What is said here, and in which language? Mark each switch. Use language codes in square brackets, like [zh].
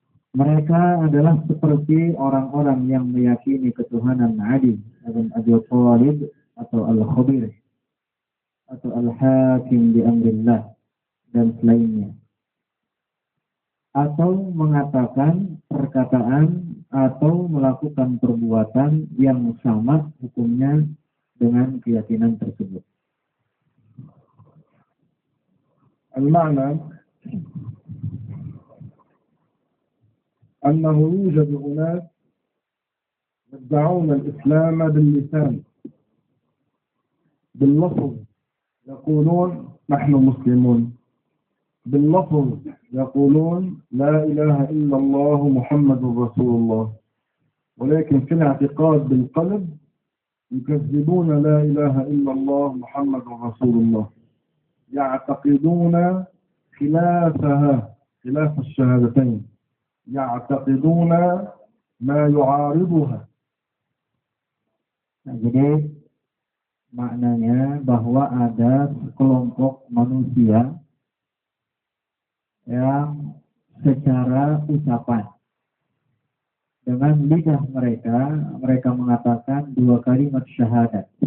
[id] Mereka adalah seperti orang-orang yang meyakini ketuhanan Ali bin Abi Thalib atau Al-Khabir atau Al-Hakim bi Amrillah dan selainnya, atau mengatakan perkataan atau melakukan perbuatan yang sama hukumnya dengan keyakinan tersebut. [ar] Al-ma'na أنه يوجد أناس يدعون الإسلام باللسان، باللفظ يقولون نحن مسلمون، باللفظ يقولون لا إله إلا الله محمد رسول الله، ولكن في الاعتقاد بالقلب يكذبون لا إله إلا الله محمد رسول الله، يعتقدون خلافها، خلاف الشهادتين، يعتقدون ما يعارضها. [id] Nah, jadi maknanya bahwa ada kelompok manusia yang secara ucapan dengan lidah mereka mengatakan dua kalimat syahadat.